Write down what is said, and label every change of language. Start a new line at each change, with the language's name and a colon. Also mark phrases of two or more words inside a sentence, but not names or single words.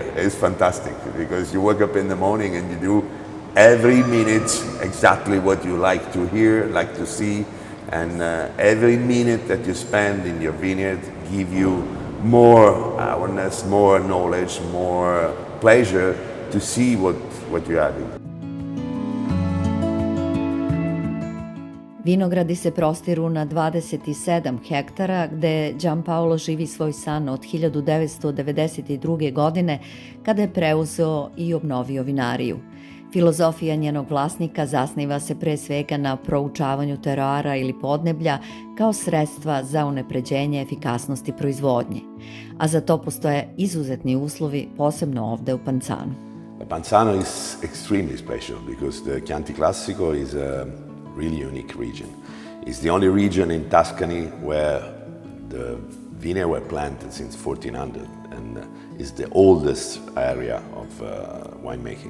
English: It's fantastic because you wake up in the morning and you do every minute exactly what you like to hear, like to see, and every minute that you spend in your vineyard give you more awareness, more knowledge, more pleasure to see what you're having.
Serbian: Vinogradi se prostiru na 27 hektara gde Giampaolo živi svoj san od 1992. godine kada je preuzeo i obnovio vinariju. Filozofija njenog vlasnika zasniva se pre svega na proučavanju teroara ili podneblja kao sredstva za unapređenje efikasnosti proizvodnje, a za to postoje izuzetni uslovi, posebno ovde u Panzanu.
English: Panzano is extremely special because the Chianti Classico is a really unique region. It's the only region in Tuscany where the vineyards were planted since 1400 and is the oldest area of winemaking.